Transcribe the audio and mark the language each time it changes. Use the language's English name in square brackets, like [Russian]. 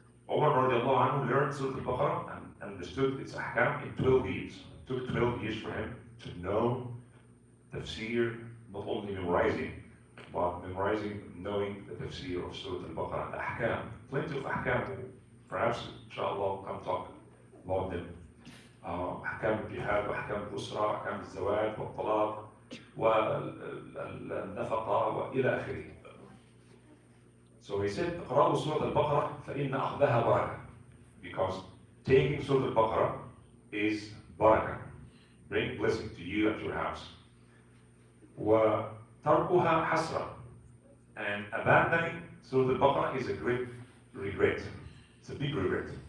[English] Umar radiallahu anhu learned Surah Al-Baqarah and understood its ahkam in 12 years. It took 12 years for him to know tafsir, not only memorizing, but memorizing, knowing the tafsir of Surah Al-Baqarah, the ahkam. Plenty of ahkam. Perhaps, inshallah, we'll come talk about them. [Arabic] أحكام الجهاد وأحكام الأسرة وأحكام الزواج والطلاق والنفقة وإلى آخره. [English] So he said, [Arabic] اقرأوا سورة البقرة فإن أخذها بركة. [English] Because taking Surah Al-Baqarah is barakah, bring blessing to you at your house. [Arabic] وتركها حسرة. [English] And abandoning Surah Al-Baqarah is a great regret. It's a big regret.